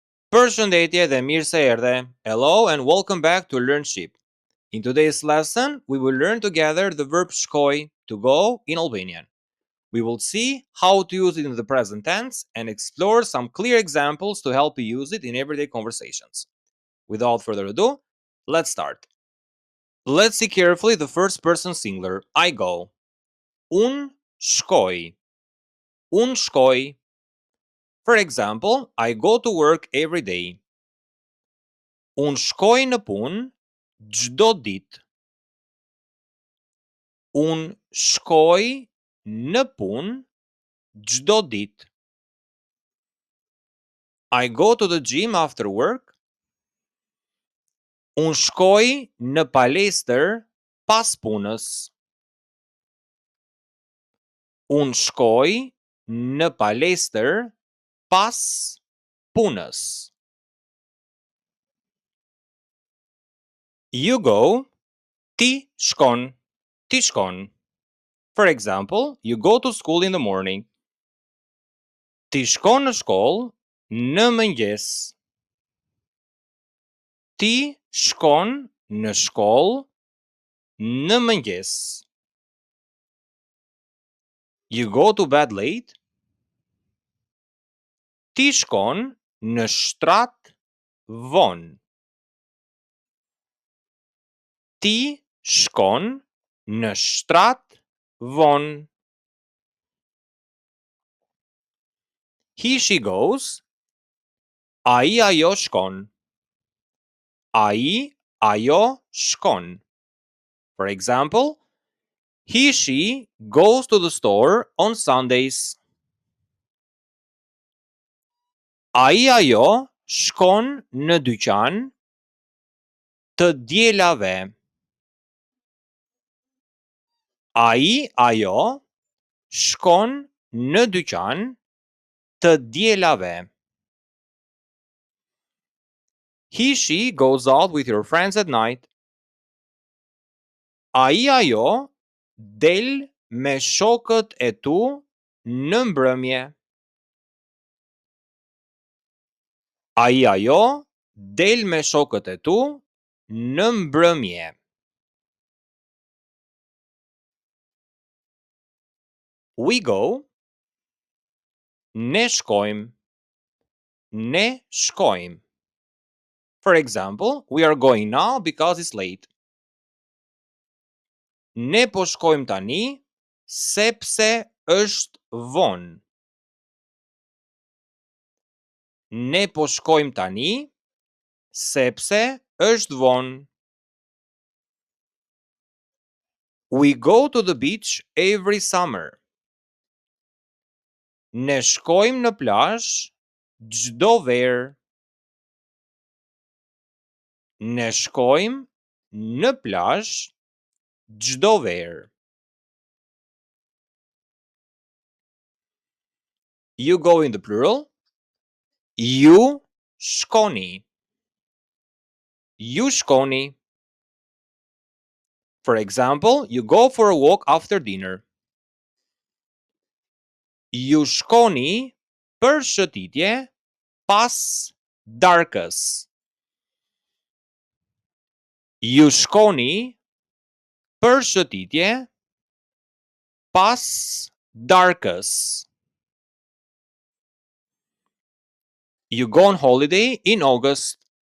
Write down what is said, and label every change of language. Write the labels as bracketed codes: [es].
[sq] Përshëndetje dhe mirë se erdhe. [en] Hello and welcome back to LearnShip. In today's lesson, we will learn together the verb shkoj, to go, in Albanian. We will see how to use it in the present tense and explore some clear examples to help you use it in everyday conversations. Without further ado, let's start. Let's see carefully the first person singular. I go. [sq] Unë shkoj. Unë shkoj. [en] For example, I go to work every day. [sq] Unë shkoj në punë çdo ditë. Unë shkoj në punë çdo ditë. [en] I go to the gym after work. [sq] Unë shkoj në palestër pas punës. Unë shkoj në palestër pas punës. [en] You go, [sq] ti shkon, ti shkon. [en] For example, you go to school in the morning. [sq] Ti shkon në shkollë në mëngjes. Ti shkon në shkollë në mëngjes. [en] You go to bed late. [sq] Ti shkon në shtrat vonë. Ti shkon në shtrat vonë. [en] He, she goes. [sq] Ai, ajo shkon. Ai, ajo shkon. [en] For example, he, she goes to the store on Sundays. [sq] Ai, ajo shkon në dyqan të dielave. Ai, ajo shkon në dyqan të dielave. [en] He, she goes out with your friends at night. [sq] Ai, ajo del me shokët e tu në mbrëmje. Ai, ajo del me shokët e tu në mbrëmje. [en] We go. [sq] Ne shkojmë. Ne shkojmë. [en] For example, we are going now because it's late. [sq] Ne po shkojmë tani sepse është vonë. Ne po shkojmë tani sepse është vonë. [en] We go to the beach every summer. [sq] Ne shkojmë në plazh çdo verë. Ne shkojmë në plazh çdo verë. [en] You go in the plural. [sq] Ju shkoni. Ju shkoni. [en] For example, you go for a walk after dinner. [sq] Ju shkoni për shëtitje pas darkës. Ju shkoni për shëtitje pas darkës. [en] You go on holiday in August.